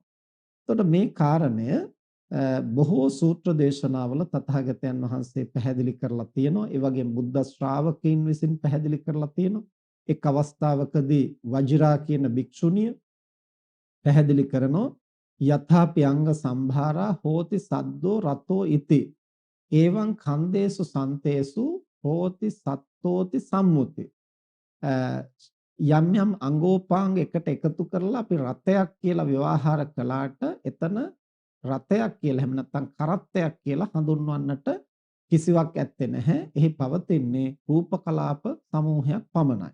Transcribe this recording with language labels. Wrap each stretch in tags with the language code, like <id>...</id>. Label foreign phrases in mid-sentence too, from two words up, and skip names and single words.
<si>එතකොට මේ කාරණය බොහෝ සූත්‍ර දේශනාවල තථාගතයන් වහන්සේ පැහැදිලි කරලා තියෙනවා. ඒ වගේම බුද්ධ ශ්‍රාවකයන් විසින් පැහැදිලි කරලා තියෙනවා. එක් අවස්ථාවකදී වජිරා කියන භික්ෂුණිය පැහැදිලි කරනවා</si> <pi>යථාපි අංග සම්භාරා හෝති සද්දෝ රතෝ ඉති එවං කන්දේසු සන්තේසු හෝති සත්තෝති සම්මුති</pi> <si>යම් යම් අංගෝපාංග එකට එකතු කරලා අපි රතයක් කියලා ව්‍යවහාර කළාට එතන රතයක් කියලා එහෙම නැත්නම් කරත්තයක් කියලා හඳුන්වන්නට කිසිවක් ඇත්තේ නැහැ. එහි පවතින්නේ රූප කලාප සමූහයක් පමණයි.</si>